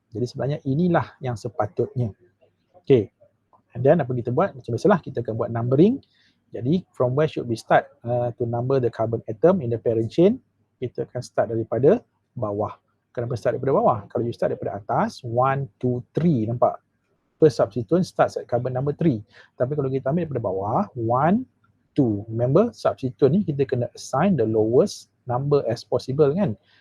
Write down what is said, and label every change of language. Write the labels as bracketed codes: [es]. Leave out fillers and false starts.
[ms] Jadi sebenarnya inilah yang sepatutnya. Okay. [en] And then [ms] apa kita buat? Macam biasalah, kita akan buat numbering. [en] Jadi from where should we start to number the carbon atom in the parent chain? [ms] Kita akan start daripada bawah. Kenapa start daripada bawah? Kalau [en] you start [ms] daripada atas, [en] 1, 2, 3, [ms] nampak? [en] First substituent starts at carbon number 3. [ms] Tapi kalau kita ambil daripada bawah, 1, 2. [en] Remember, [ms] substituent ni kita kena [en] assign the lowest number as possible [ms] kan?